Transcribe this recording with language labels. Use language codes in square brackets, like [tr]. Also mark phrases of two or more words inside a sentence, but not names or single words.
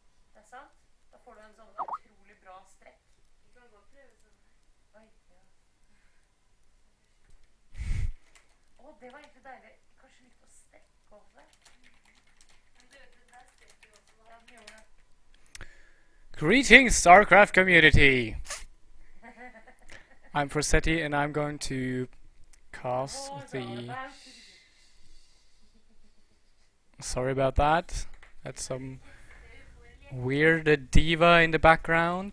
[no] Det er sant? Da får du en sånn utrolig bra strekk. Vi kan godt prøve sånn her. Oi, ja. Å, det var egentlig deilig. Kanskje litt å strekke over. Men du, den der strekker jo også da. Ja, den gjorde det. [en] Greetings, StarCraft community! I'm Forsetti and I'm going to cast the... Sorry about that. That's some weird diva in the background.